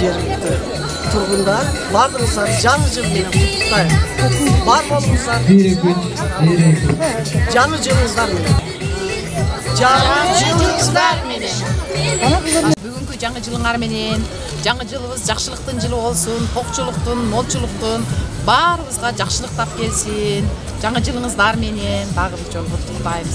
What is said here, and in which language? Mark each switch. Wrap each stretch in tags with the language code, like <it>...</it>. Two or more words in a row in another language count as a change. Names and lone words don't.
<kk>құрметті тұрғындар,</kk> <ky>бардыңыздар жаңы жыл менен құттықтаймын. Бар болыңыздар. Жаңы жылыңыздар менен. Жаңы жылыңыздар менен. Бүгүнкү жаңы жылыңар менен жаңы жылыбыз жакшылыктын жылы болсун, токчулуктун, молчулуктун баарыбызга жакшылык тап келсин. Жаңы жылыңыздар менен дагы бир жолу куттуктайбыз.</ky>